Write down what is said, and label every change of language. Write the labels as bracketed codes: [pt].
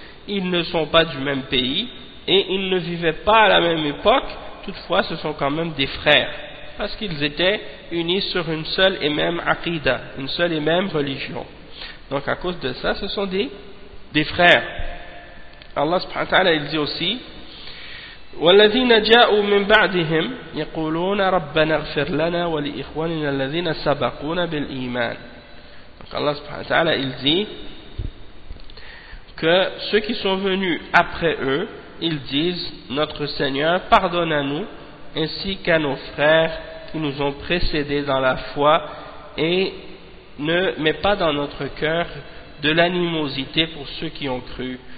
[fr] Ils ne sont pas du même pays et ils ne vivaient pas à la même époque. Toutefois, ce sont quand même des frères, parce qu'ils étaient unis sur une seule et même aqida, une seule et même religion. Donc à cause de ça, ce sont des frères. [ar] Allah subhanahu wa ta'ala, [fr] il dit aussi: [ar] والذين جاءوا من بعدهم يقولون ربنا اغفر لنا ولإخواننا الذين سبقونا بالإيمان. [fr] Donc Allah subhanahu wa ta'ala, il dit que ceux qui sont venus après eux, ils disent: notre Seigneur, pardonne à nous ainsi qu'à nos frères qui nous ont précédés dans la foi et ne met pas dans notre cœur de l'animosité pour ceux qui ont cru.